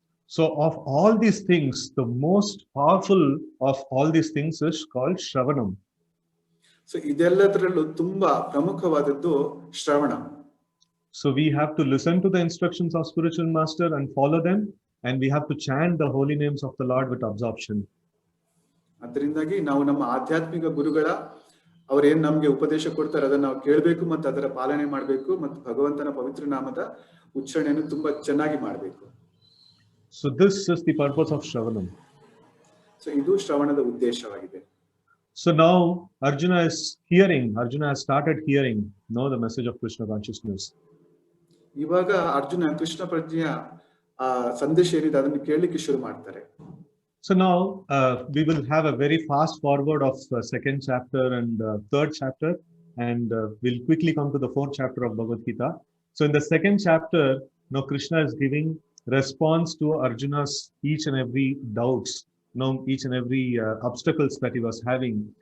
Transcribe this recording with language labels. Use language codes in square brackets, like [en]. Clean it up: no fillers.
[en] So of all these things, the most powerful of all these things is called Shravanam. [kn] So ಇದೆಲ್ಲದರಲ್ಲೂ ತುಂಬಾ ಪ್ರಮುಖವಾದದ್ದು ಶ್ರವಣ. [en] So we have to listen to the instructions of spiritual master and follow them, and we have to chant the holy names of the Lord with absorption. [kn] ಅದರಿಂದಾಗಿ ನಾವು ನಮ್ಮ ಆಧ್ಯಾತ್ಮಿಕ ಗುರುಗಳ ಅವರೇನ್ ನಮ್ಗೆ ಉಪದೇಶ ಕೊಡ್ತಾರೆ ಅದನ್ನ ನಾವು ಕೇಳಬೇಕು ಮತ್ತು ಅದರ ಪಾಲನೆ ಮಾಡಬೇಕು ಮತ್ತು ಭಗವಂತನ ಪವಿತ್ರ ನಾಮದ ಉಚ್ಚಾರಣೆಯನ್ನು ತುಂಬಾ ಚೆನ್ನಾಗಿ ಮಾಡಬೇಕು. [en] So this is the purpose of Shravanam. [kn] So ಇದು ಶ್ರವಣದ ಉದ್ದೇಶವಾಗಿದೆ. [en] So now Arjuna has started hearing the message of Krishna consciousness. [kn] ಇವಾಗ ಅರ್ಜುನ ಕೃಷ್ಣ ಪ್ರಜ್ಞೆಯ ಸಂದೇಶ ಏನಿದೆ ಅದನ್ನು ಕೇಳಲಿಕ್ಕೆ ಶುರು ಮಾಡ್ತಾರೆ. [en] So now we will have a very fast forward of second chapter and third chapter, and we'll quickly come to the fourth chapter of Bhagavad Gita. So in the second chapter, now Krishna is giving response to Arjuna's each and every doubts, each and every obstacles that he was having.